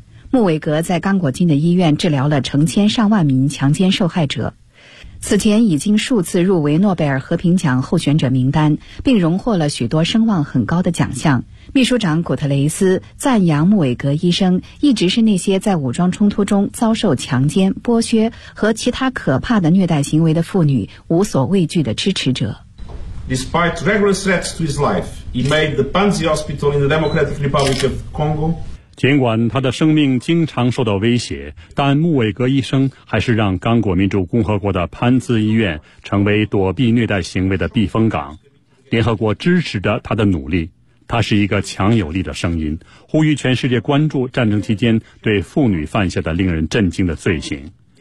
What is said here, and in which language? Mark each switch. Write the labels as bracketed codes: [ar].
[zh] 穆伟格在刚果金的医院治疗了成千上万名强奸受害者，此前已经数次入围诺贝尔和平奖候选者名单，并荣获了许多声望很高的奖项。秘书长古特雷斯赞扬穆伟格医生一直是那些在武装冲突中遭受强奸、剥削和其他可怕的虐待行为的妇女无所畏惧的支持者。 [en] Despite regular threats to his life, he made the Panzi Hospital in the Democratic Republic of Congo. [zh] 尽管他的生命经常受到威胁，但穆伟格医生还是让刚果民主共和国的潘兹医院成为躲避虐待行为的避风港。联合国支持着他的努力，他是一个强有力的声音，呼吁全世界关注战争期间对妇女犯下的令人震惊的罪行。